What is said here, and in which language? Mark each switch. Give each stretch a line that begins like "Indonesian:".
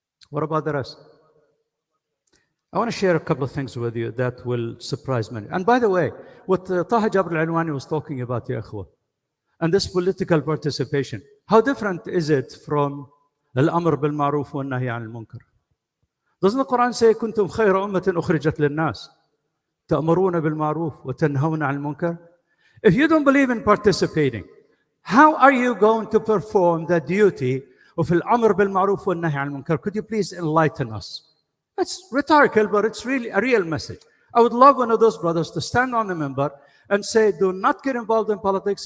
English: What about the rest? I want to share a couple of things with you that will surprise many. And by the way, what Taha Jabir Al-Alwani was talking about, ya akhwa, and this political participation, how different is it from
Arabic: al-amr bil-ma'ruf wa nahy al-munkar?
English: Doesn't the Quran say,
Arabic: كنتم خير أمة أخرجت للناس تأمرون بالمعروف وتنهون عن المنكر?
English: If you don't believe in participating, how are you going to perform the duty of
Arabic: al-amr bil-ma'ruf wa nahy al-munkar?
English: Could you please enlighten us? That's rhetorical, but it's really a real message. I would love one of those brothers to stand on the minbar and say, do not get involved in politics.